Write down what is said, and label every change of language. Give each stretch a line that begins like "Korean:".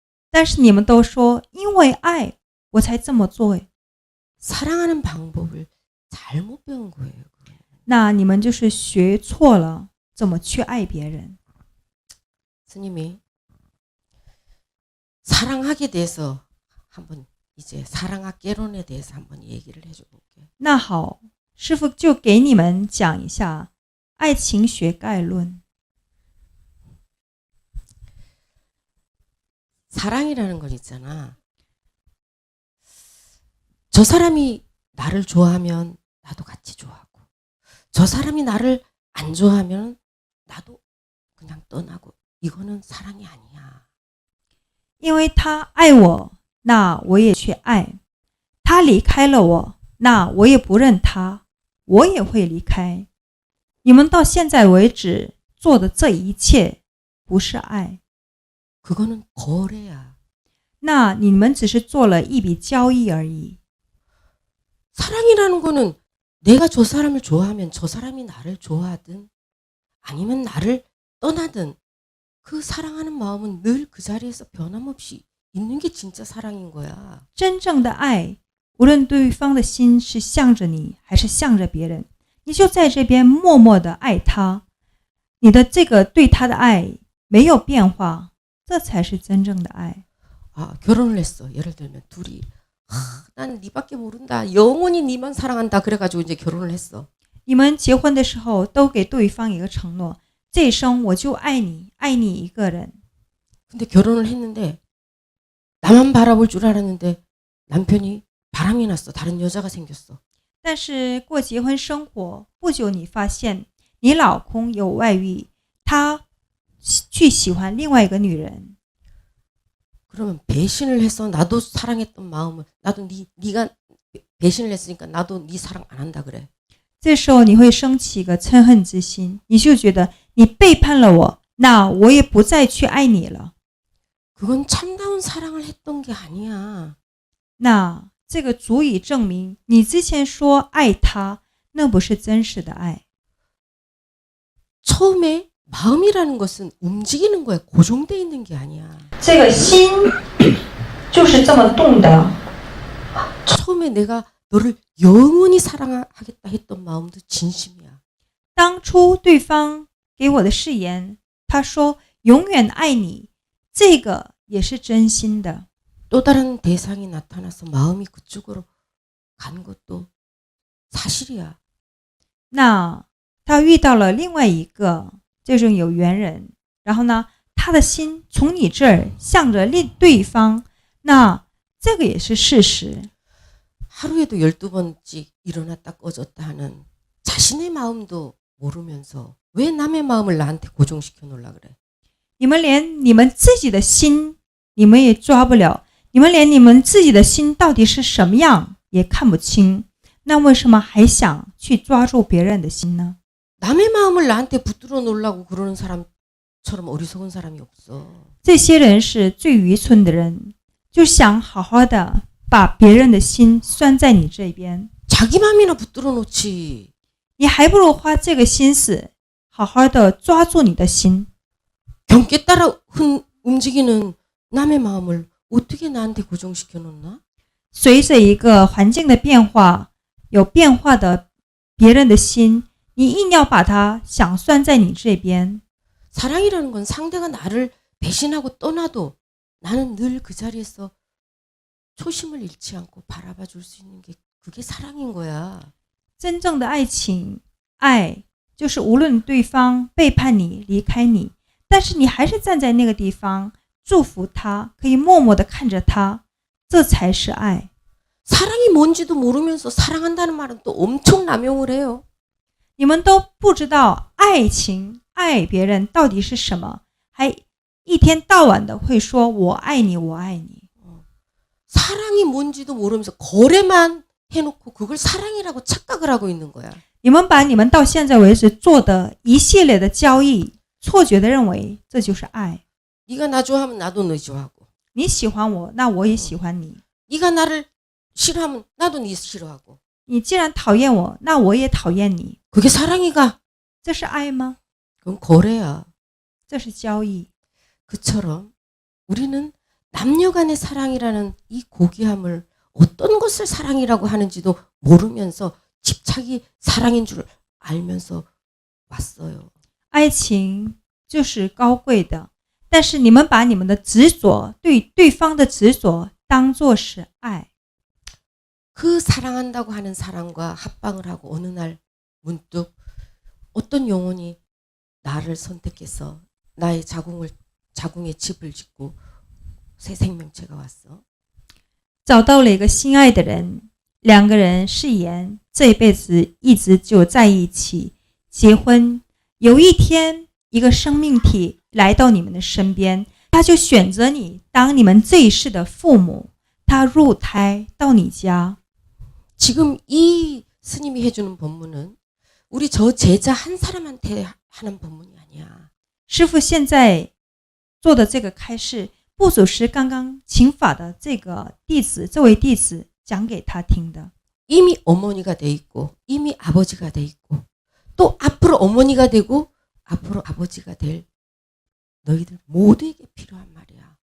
Chinese: 但是你们都说因为爱我才这么做，
Korean: 사랑하는 방법을 잘못 배운 거예요.
Chinese: 那你们就是学错了怎么去爱别人。
Korean: 스님이 사랑하게 대해서 한번 이제 사랑학개론에 대해서 한번 얘기를 해줘 볼게.
Chinese: 那好，师父就给你们讲一下爱情学概论。
Korean: 사랑이라는 건 있잖아. 저 사람이 나를 좋아하면 나도 같이 좋아하고, 저 사람이 나를 안 좋아하면 나도 그냥 떠나고, 이거는 사랑이 아니야.
Chinese: 因为他爱我，那我也去爱；他离开了我，那我也不认他，我也会离开。你们到现在为止做的这一切，不是爱，
Korean: 그거는 거래야.
Chinese: 那你们只是做了一笔交易而已。
Korean: 사랑이라는 거는 내가 저 사람을 좋아하면 저 사람이 나를 좋아하든 아니면 나를 떠나든 그 사랑하는 마음은 늘 그 자리에서 변함없이 있는 게 진짜 사랑인 거야.
Chinese: 真正的爱，无论对方的心是向着你还是向着别人，你就在这边默默的爱他，你的这个对他的爱没有变化，这才是真正的爱。
Korean: 아, 결혼을 했어. 예를 들면 둘이 난 네밖에 모른다. 영원히 네만 사랑한다. 그래가지고 이제 결혼을 했어.
Chinese: 你们结婚的时候都给对方一个承诺，这一生我就爱你，爱你一个人。
Korean: 근데 결혼을 했는데 나만 바라볼 줄 알았는데 남편이 바람이 났어. 다른 여자가 생겼어.
Chinese: 但是过结婚生活不久，你发现你老公有外遇，他去喜欢另外一个女人。
Korean: 그러면 배신을 해서 나도 사랑했던 마음을 나도 네가 배신을 했으니까 나도 네 사랑 안 한다 그래.
Chinese: 这时候你会升起一个嗔恨之心，你就觉得你背叛了我，那我也不再去爱你了。
Korean: 그건 참다운 사랑을 했던 게 아니야.
Chinese: 那这个足以证明你之前说爱他，那不是真实的爱。
Korean: 처음에 마음이라는 것은 움직이는 거야. 고정돼 있는 게 아니야.
Chinese: 这个心就是这么动的。
Korean: 처음에 내가 너를 영원히 사랑하겠다 했던 마음도 진심이야.
Chinese: 当初对方给我的誓言，他说永远爱你，这个也是真心的。
Korean: 또 다른 대상이 나타나서 마음이 그쪽으로 간 것도 사실이야.
Chinese: 那他遇到了另外一个这种有缘人，然后呢，他的心从你这儿向着对方，那这个也是事实。
Korean: 하루에도 12번씩 일어났다 꺼졌다 하는 자신의 마음도 모르면서 왜 남의 마음을 나한테 고정시켜 놓으려 그래?
Chinese: 你们连你们自己的心你们也抓不了，你们连你们自己的心到底是什么样也看不清，那为什么还想去抓住别人的心呢？
Korean: 남의 마음을 나한테 붙들어 놓으려고 그러는 사람처럼 어리석은 사람이 없어.
Chinese: 这些人是最愚蠢的人，就想好好的把别人的心拴在你这边，
Korean: 자기 마음이나 붙들어 놓지.
Chinese: 你还不如花这个心思好好的抓住你的心。
Korean: 경계 따라 움직이는 남의 마음을 어떻게 나한테 고정시켜 놓나?
Chinese: 随着一个环境的变化，有变化的别人的心，你硬要把它想拴在你这边。
Korean: 사랑이라는 건 상대가 나를 배신하고 떠나도 나는 늘 그 자리에서 초심을 잃지 않고 바라봐 줄 수 있는 게 그게 사랑인 거야.
Chinese: 真正的爱情，爱就是无论对方背叛你、离开你，但是你还是站在那个地方祝福他，可以默默地看着他，这才是爱。
Korean: 사랑이 뭔지도 모르면서 사랑한다는 말은 또 엄청 남용을 해요.
Chinese: 你们都不知道爱情、爱别人到底是什么，还一天到晚的会说我爱你，我爱你。
Korean: 사랑이 뭔지도 모르면서 거래만 해놓고 그걸 사랑이라고 착각을 하고 있는 거야.
Chinese: 你们把你们到现在为止做的一系列的交易，错觉的认为这就是爱。
Korean: 네가 나 좋아하면 나도 너 좋아하고.
Chinese: 你喜欢我，那我也喜欢你。
Korean: 네가 나를 싫어하면 나도 네 싫어하고.
Chinese: 你既然讨厌我，那我也讨厌你。
Korean: 그게 사랑이가?
Chinese: 这是爱吗？
Korean: 그건 거래야.
Chinese: 这是交易。
Korean: 그처럼 우리는 남녀 간의 사랑이라는 이 고귀함을 어떤 것을 사랑이라고 하는지도 모르면서 집착이 사랑인 줄 알면서 왔어요.
Chinese: 爱情就是高贵的，但是你们把你们的执着，对对方的执着当作是爱。
Korean: 그 사랑한다고 하는 사람과 합방을 하고 어느 날 문득 어떤 영혼이 나를 선택해서 나의 자궁에 집을 짓고 새 생명체가 왔어.
Chinese: 找到了一个心爱的人，两个人誓言这一辈子一直就在一起，结婚。有一天，一个生命体来到你们的身边，他就选择你当你们这一世的父母，他入胎到你家。
Korean: 지금 이 스님이 해주는 법문은 우리 저 제자 한 사람한테 하는 법문이 아니야.
Chinese: 师父现在做的这个开示，不只是刚刚请法的这个弟子，这位弟子讲给他听的。
Korean: 이미 어머니가 돼 있고 이미 아버지가 돼 있고 또 앞으로 어머니가 되고 앞으로 아버지가 될 너희들 모두에게 필요한 말이야.